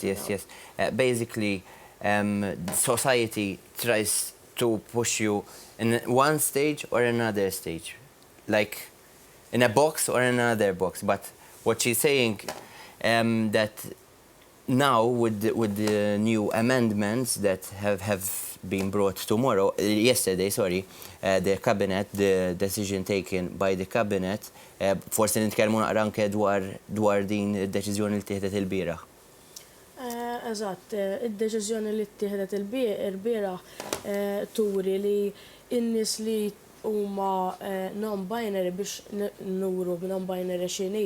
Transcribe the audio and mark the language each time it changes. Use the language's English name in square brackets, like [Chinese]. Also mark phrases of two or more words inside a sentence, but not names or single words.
[English] Basically, society tries to push you in one stage or another stage, like in a box or another box. But what she's saying that now with the new amendments that have been brought yesterday, the cabinet, the decision taken by the cabinet, [Maltese] forsi nitkellmu naqra anke dwar din id-deċiżjoni li tieħdet il-bieraħ. Eżatt, id-deċiżjoni li ttieħdet il-bieraħ turi li n-nies li huma non-binary biex nuru non-binary x'inhi.